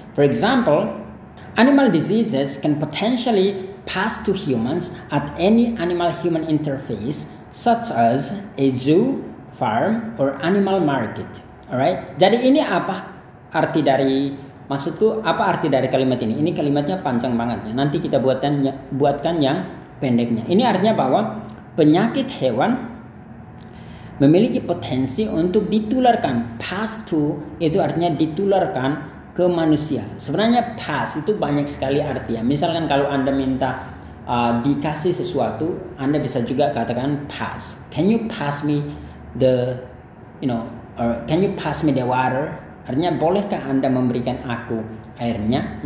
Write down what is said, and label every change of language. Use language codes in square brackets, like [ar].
[en] For example, animal diseases can potentially pass to humans at any animal-human interface, such as a zoo, farm, or animal market. [id] Alright, jadi ini maksudku apa arti dari kalimat ini? Ini kalimatnya panjang banget ya. Nanti kita buatkan yang pendeknya. Ini artinya bahwa penyakit hewan memiliki potensi untuk ditularkan. Pass to itu artinya ditularkan ke manusia. Sebenarnya pass itu banyak sekali artinya. Misalkan kalau Anda minta dikasih sesuatu, Anda bisa juga katakan pass. [en] Can you pass me the or can you pass me the water? [id] Artinya, bolehkah Anda memberikan aku airnya?